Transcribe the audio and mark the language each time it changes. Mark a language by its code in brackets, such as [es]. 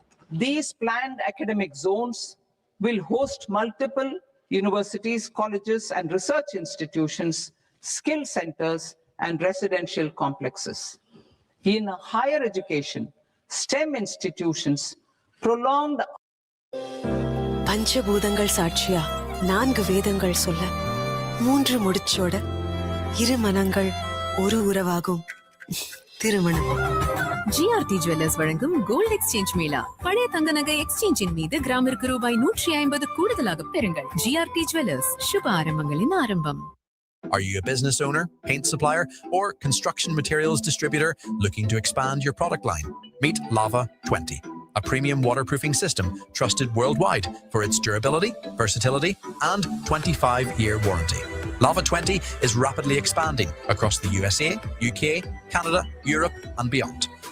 [en] These planned academic zones will host multiple universities, colleges, and research institutions, skill centers, and residential complexes. In higher education, STEM institutions prolonged [ta] பஞ்சபூதங்கள் சாட்சியா 4 வேதங்கள் சொல்ல 3 முடிச்சோட 2 மனங்கள் ஒரு உறவாகும் திருமணம். ஜிஆர்டி ஜுவல்லர்ஸ் வழங்கும் கோல்ட் எக்ஸ்சேஞ்ச் மேளா. பழைய தங்க நகை எக்ஸ்சேஞ்சின் மீது கிராமிற்கு ரூபாய் 150 கூடுதலாக பெறுங்கள். ஜிஆர்டி ஜுவல்லர்ஸ், சுப ஆரம்பங்களின் ஆரம்பம். [en] Are you a business owner, paint supplier, or construction materials distributor looking to expand your product line? Meet Lava 20, a premium waterproofing system trusted worldwide for its durability, versatility, and 25-year warranty. Lava 20 is rapidly expanding across the USA, UK, Canada, Europe, and beyond.